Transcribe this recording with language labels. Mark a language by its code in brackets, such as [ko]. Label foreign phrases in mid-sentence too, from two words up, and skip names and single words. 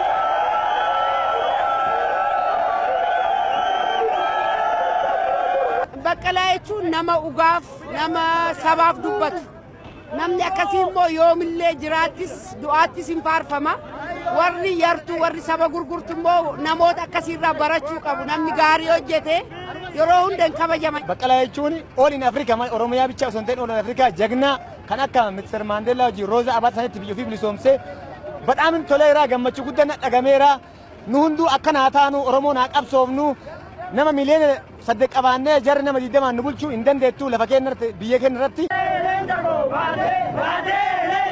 [om] Baqqalaa jechuun nama ugaaf, nama sabaaf dubbatu. Namni akkasii immoo yoomillee jiraattis du'aattis hin faarfama. Warri yartuu, warri saba gurgurtu immoo namoota akkasiirraa barachuu qabu. Namni gaarii hojjete yeroo hunda hin kabajaman. Baqqalaa jechuun [en] all in Africa, [om] Oromiyaa bicha osoo hin ta'in [en] all in Africa [om] jagnaa kan akka Mr. Mandela hojii Rooza Abaat sanitti biyya ofii bilisoomsee badhaamin toleeraa gammachuu guddaan dhagameera. Nu hunduu akka naa taanu Oromoo naa qabsoofnu nama miliyoona 8 qabaannee jarri nama 20 nu bulchuu hin dandeettu lafa keenya irratti biyya keenya irratti.